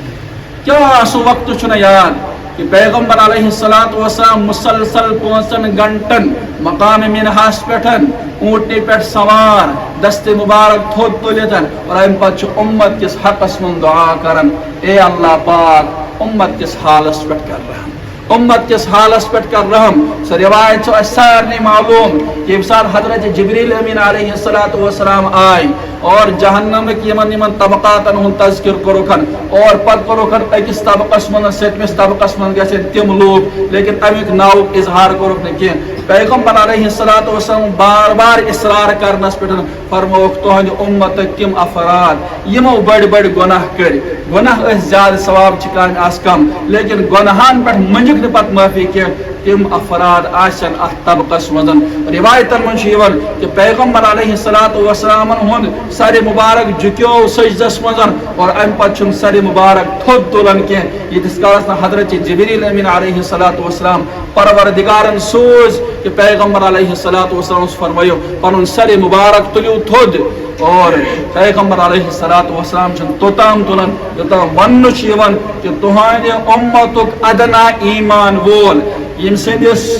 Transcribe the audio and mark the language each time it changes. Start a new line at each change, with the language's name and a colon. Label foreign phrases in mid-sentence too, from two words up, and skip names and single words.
Kashmiri: کیا سو وقت چھنا یاد کہ پیغمبر
Arabic: علیہ الصلوۃ والسلام
Kashmiri: مسلسل 5 گھنٹن مقام منہاس پٹھن اونٹنی پہ سوار دست مبارک تھوت تلتن اور ام پتہ امت کس حقس من دعا کرن, اے اللہ پاک امت کس حالس پہ کر رحم, امت کس حالس پہ کر رحم. سو روایت سارے معلوم کہ یم سات حضرت جبریل امین
Arabic: علیہ الصلوۃ والسلام
Kashmiri: آئی اور جہنم کی یمن طبقاتن ہن تذکر کروکن اور پت کروکن اکس طبقس من ستمس طبقس من گژھن تم لوگ, لیکن امیک ناو اظہار کروک نہ کینٛہہ. پیغمبر
Arabic: علیہ الصلوۃ والسلام
Kashmiri: بار بار اصرار کرنس پہ فرموک تہند امت تم افراد یمو بڑ گناہ کر, گناہ زیادہ ثواب چکان آس کم, لیکن گناہان پہ منجک نہ پتہ معافی کی, تم افراد آسن ات طبقس مزن. روایتن من کہ پیغمبر
Arabic: علیہ الصلوۃ والسلام
Kashmiri: ہند سر مبارک جھکیو سجدس مزن اور ام پتہ سر مبارک تھود تلن کی. یتس کالس حضرت جبریل امین
Arabic: علیہ الصلوۃ والسلام
Kashmiri: پروردگارن سوز کہ پیغمبر
Arabic: علیہ الصلوۃ والسلام
Kashmiri: فرمایو پن سر مبارک تلیو تھود, اور پیغمبر
Arabic: علیہ الصلوۃ والسلام
Kashmiri: توتام تلن یوتام ون کہ تہند امتک ادنا ایمان وول یم سندس